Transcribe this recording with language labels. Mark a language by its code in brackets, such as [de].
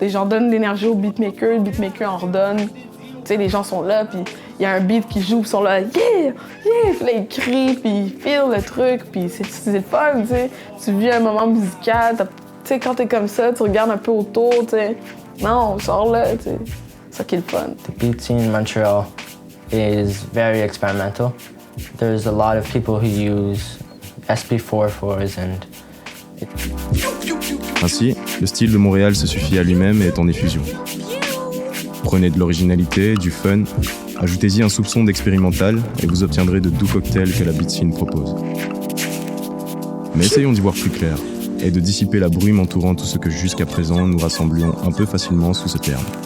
[fr] Les gens donnent l'énergie au beatmaker, le beatmaker en redonne. Tu sais, les gens sont là, puis il y a un beat qui joue, puis ils sont là, yeah, yeah, puis là, ils crient, puis ils filent le truc, puis c'est le fun, tu sais. Tu vis un moment musical, tu sais, quand t'es comme ça, tu regardes un peu autour, tu sais. Non, on sort là, tu sais. C'est ça qui est le fun. [en] The beat scene in Montreal is very experimental. There's a lot of people who use SP4/4s and... [fr] Ainsi, le style de Montréal se suffit à lui-même et est en effusion. Prenez de l'originalité, du fun, ajoutez-y un soupçon d'expérimental et vous obtiendrez de doux cocktails que la beat scene propose. Mais essayons d'y voir plus clair et de dissiper la brume entourant tout ce que jusqu'à présent nous rassemblions un peu facilement sous ce terme.